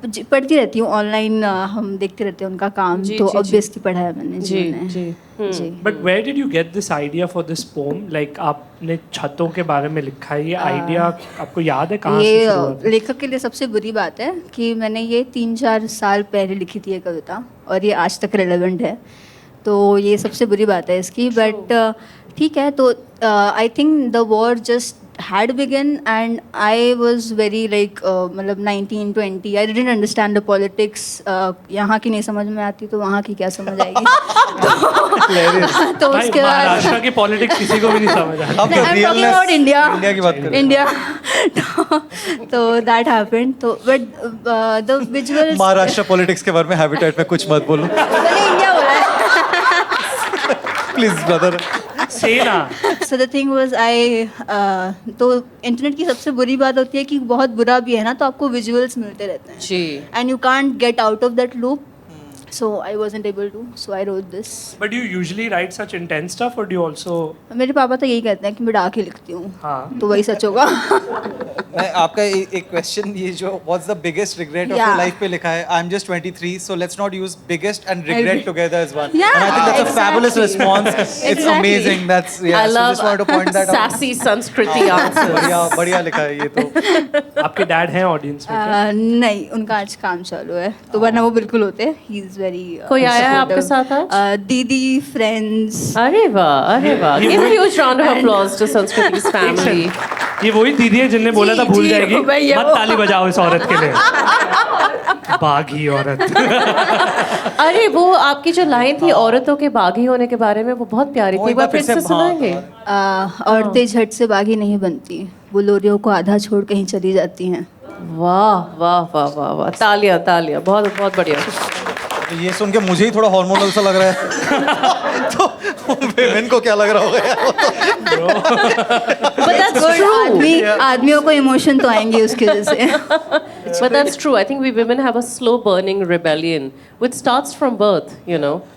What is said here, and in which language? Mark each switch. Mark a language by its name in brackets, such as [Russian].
[Hindi] पढ़ती रहती हूँ ऑनलाइन, हम देखते रहते हैं उनका काम, तो ऑब्वियसली पढ़ा है मैंने. जी. [English] But where did you get this idea for this poem? [Hindi] Like आपने छतों के बारे में लिखा है, ये आइडिया आपको याद है कहाँ से शुरू हुआ? ये लेखक के लिए सबसे बुरी बात है कि मैंने ये 3-4 साल पहले लिखी थी ये कविता, और ये आज तक रेलेवेंट है, तो ये सबसे बुरी बात है इसकी. [English] but [Hindi] ठीक है, तो [English] I think the war just had begun and I was very like मतलब 19-20 I didn't understand the politics. [Hindi] यहाँ की नहीं समझ में आती तो वहाँ की क्या समझ आएगी. तो उसके बाद महाराष्ट्र की पॉलिटिक्स किसी को भी नहीं समझ आती. अब realness इंडिया की बात करें. इंडिया. [English] तो that happened. तो but the visuals. [Hindi] Maharashtra politics के बारे में हैबिटेट में कुछ मत बोलो. मैंने इंडिया बोला है. [English] Please brother. So the thing was [Hindi] तो इंटरनेट की सबसे बुरी बात होती है कि बहुत बुरा भी है ना, तो आपको विजुअल्स मिलते रहते हैं. जी. [English] And you can't get out of that loop. So I wasn't able to. So I wrote this. But do you usually write such intense stuff or do you also? [Hindi] मेरे पापा तो यही कहते हैं कि मैं डाक ही लिखती हूँ. हाँ. तो वही सच होगा. आपका एक क्वेश्चन ये जो [English] what's the biggest regret of your life [Hindi] पे लिखा है. [English] I'm just 23, so let's not use biggest and regret together as one. Yeah, and I think that's exactly. a fabulous response. It's amazing. That's I so love just wanted to point that out. sassy Sanskriti answers. [Hindi] बढ़िया लिखा है ये तो. आपके dad हैं audience में क्या? नहीं, उनका आज काम चालू है, तो वरना वो बिल्कुल होते. He is very. कोई आया है आपके साथ आज? दीदी, फ्रेंड्स. अरे वाह, अरे वाह. [English] Give a huge round of applause to Sanskriti's family. [Hindi] ये वही दीदी है जिनने बोला था भूल जाएगी. मत ताली बजाओ इस औरत के लिए. बागी औरत. अरे वो आपकी जो लाइन थी औरतों के बागी होने के बारे में, वो बहुत प्यारी थी. एक बार फिर से सुनाएंगे? औरतें झट से बागी नहीं बनती, वो लोरियों को आधा छोड़ कहीं चली जाती हैं. वाह वाह वाह वाह वाह. तालियां तालियां. बहुत बहुत बढ़िया. ये सुन के मुझे ही थोड़ा हार्मोनल सा लग रहा है. तो विमेन को क्या लग रहा होगा? [English] But that's true. [Hindi] आदमियों को इमोशन तो आएंगे उसकी वजह से. [English] But that's true. I think we women have a slow burning rebellion which starts from birth, you know.